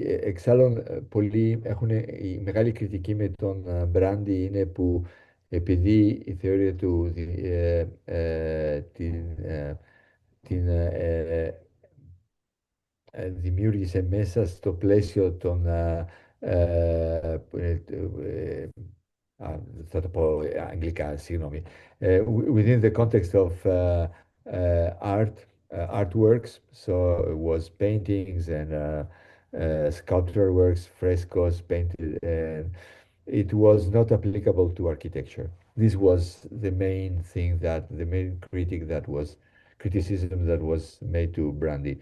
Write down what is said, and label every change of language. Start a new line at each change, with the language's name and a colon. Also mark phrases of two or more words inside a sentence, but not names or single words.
Greek: Εξάλλου, πολλοί έχουν η μεγάλη κριτική με τον Μπράντι είναι που επειδή η θεωρία του δημιούργησε μέσα στο πλαίσιο των θα το πω αγγλικά, συγγνώμη.
English: Within the context of artworks, so it was paintings and sculptural works, frescoes painted, and it was not applicable to architecture. this was the main thing that the main criticism that was made to Brandy.